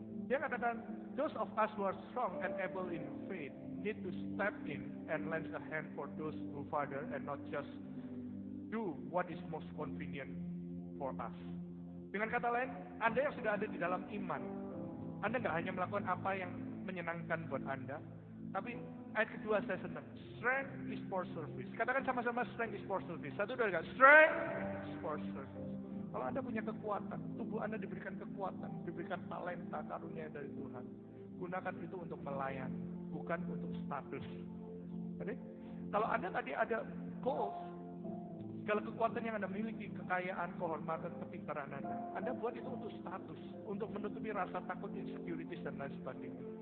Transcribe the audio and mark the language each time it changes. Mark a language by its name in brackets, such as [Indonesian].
[Indonesian] Dia katakan, [English] those of us who are strong and able in faith need to step in and lend a hand for those who father and not just do what is most convenient for us. [Indonesian] Dengan kata lain, Anda yang sudah ada di dalam iman, Anda nggak hanya melakukan apa yang menyenangkan buat Anda, tapi ayat kedua saya senang. [English] Strength is for service. [Indonesian] Katakan sama-sama, [English] strength is for service. [Indonesian] Satu dua tiga. [English] Strength is for service. [Indonesian] Kalau Anda punya kekuatan, tubuh Anda diberikan kekuatan, diberikan talenta, karunia dari Tuhan. Gunakan itu untuk melayani, bukan untuk status. Jadi, kalau Anda tadi ada goals, segala kekuatan yang Anda miliki, kekayaan, kehormatan, kepintaran Anda buat itu untuk status, untuk menutupi rasa takut, insecurities, dan lain sebagainya.